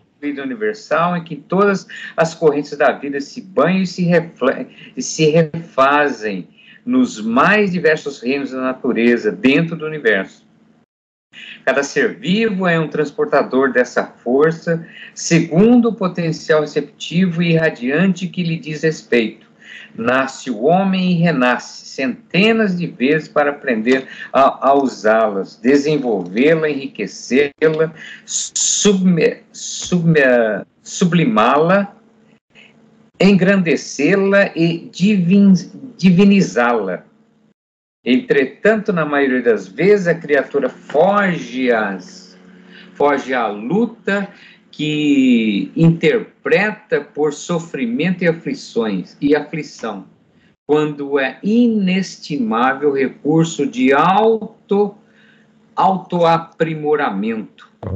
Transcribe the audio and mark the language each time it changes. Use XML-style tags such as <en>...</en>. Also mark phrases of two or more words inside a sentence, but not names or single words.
<pt>Fluido universal, em que todas as correntes da vida se banham e se refazem nos mais diversos reinos da natureza, dentro do universo. Cada ser vivo é um transportador dessa força, segundo o potencial receptivo e irradiante que lhe diz respeito. Nasce o homem e renasce centenas de vezes para aprender a usá-las, desenvolvê-la, enriquecê-la, sublimá-la, engrandecê-la e divinizá-la. Entretanto, na maioria das vezes, a criatura foge à luta que interpreta por sofrimento e aflição, quando é inestimável recurso de autoaprimoramento,</pt>